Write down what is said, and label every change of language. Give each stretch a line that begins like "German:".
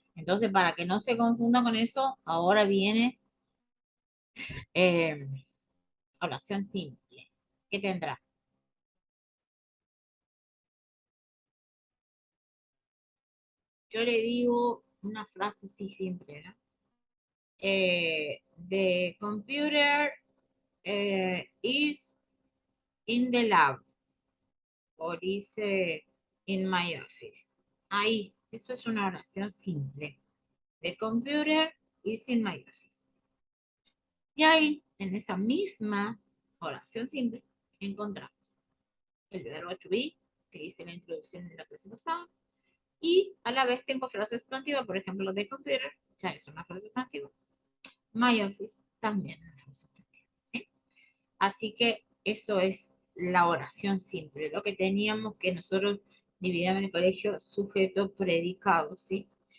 Spanish: Entonces, para que no se confunda con eso, ahora viene eh, oración simple. ¿Qué tendrá? Yo le digo una frase así simple, ¿no?
English: The computer is in the lab,
Spanish: o dice
English: in my office.
Spanish: Ahí, eso es una oración simple.
English: The computer is in my office.
Spanish: Y ahí, en esa misma oración simple, encontramos el verbo to be, que hice la introducción en la clase pasada, y a la vez tengo frases sustantivas, por ejemplo, the computer, ya es una frase sustantiva. My office, también una frase sustantiva. ¿Sí? Así que eso es la oración simple, lo que teníamos que nosotros dividíamos en el colegio sujeto predicado, ¿sí?